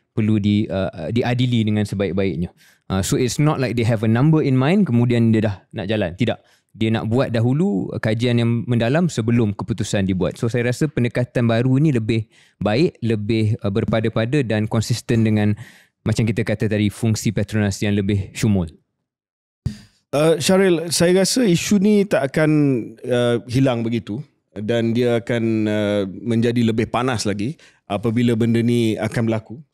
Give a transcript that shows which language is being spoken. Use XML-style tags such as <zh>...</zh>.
<ms>perlu diadili dengan sebaik-baiknya.</ms> <en>So it's not like they have a number in mind</en> <ms>kemudian dia dah nak jalan. Tidak. Dia nak buat dahulu kajian yang mendalam sebelum keputusan dibuat. So saya rasa pendekatan baru ni lebih baik, lebih berpada-pada dan konsisten dengan macam kita kata tadi, fungsi Petronas yang lebih syumul. Syaril, saya rasa isu ni tak akan hilang begitu dan dia akan menjadi lebih panas lagi apabila benda ni akan berlaku.</ms>